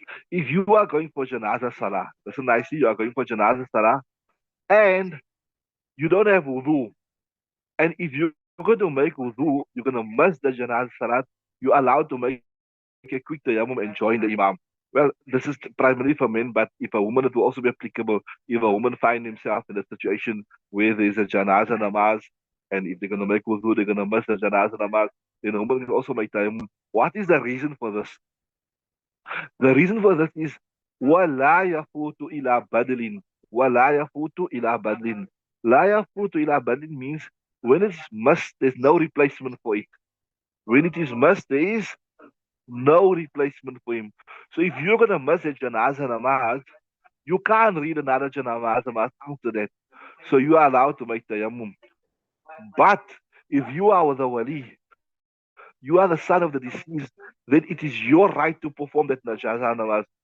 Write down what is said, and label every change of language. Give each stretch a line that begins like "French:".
English: If you are going for janazah salah, listen nicely, you are going for janazah salah, and you don't have wudu, and if you're going to make wudu, you're going to miss the janazah salat, you're allowed to make a quick tayammum and join the imam. Well, this is primarily for men, but if a woman, it will also be applicable. If a woman find himself in a situation where there's a janazah namaz, and if they're going to make wudu, they're going to miss the janazah namaz, then a woman can also make tayammum. What is the reason for this? The reason for this is
Arabic: وَلَا يَفُوتُ إِلَى بَدْلٍ وَلَا يَفُوتُ إِلَى بَدْلٍ. لَا يَفُوتُ إِلَى بَدْلٍ
English: means when it's must, there's no replacement for it. When it is must, there is no replacement for him. So if you're gonna miss a janazah namaz, you can't read another janazah namaz after that. So you are allowed to make tayammum. But if you are the wali, you are the son of the deceased, then it is your right to perform that janazah namaz.